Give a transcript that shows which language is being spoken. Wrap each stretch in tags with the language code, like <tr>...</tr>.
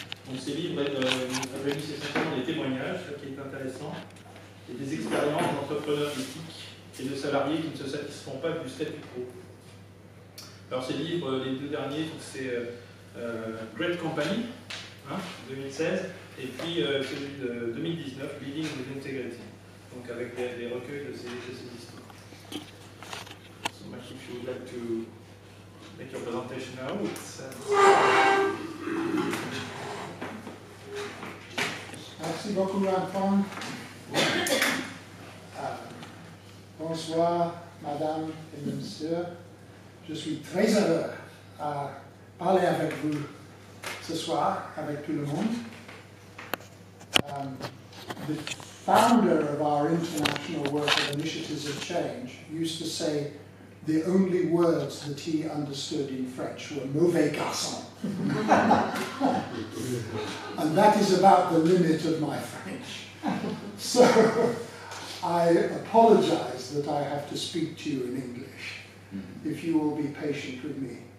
<fr>Donc ces livres réunissent essentiellement des témoignages, ce qui est intéressant, et des expériences d'entrepreneurs éthiques et de salariés qui ne se satisfont pas du statu quo. Alors ces livres, les deux derniers, c'est Great Company, 2016, et puis celui de 2019, Leading with Integrity, donc avec des recueils de ces histoires.</fr> <en>So much if you would like to make your presentation now.</en> <fr>Merci beaucoup, Antoine. Bonsoir, madame et monsieur. Je suis très heureux à parler avec vous ce soir, avec tout le monde.</fr> <en>The founder of our International Work of Initiatives of Change used to say the only words that he understood in French were</en> <fr>mauvais garçon.</fr> <en>And that is about the limit of my French. So I apologize that I have to speak to you in English, if you will be patient with me.</en>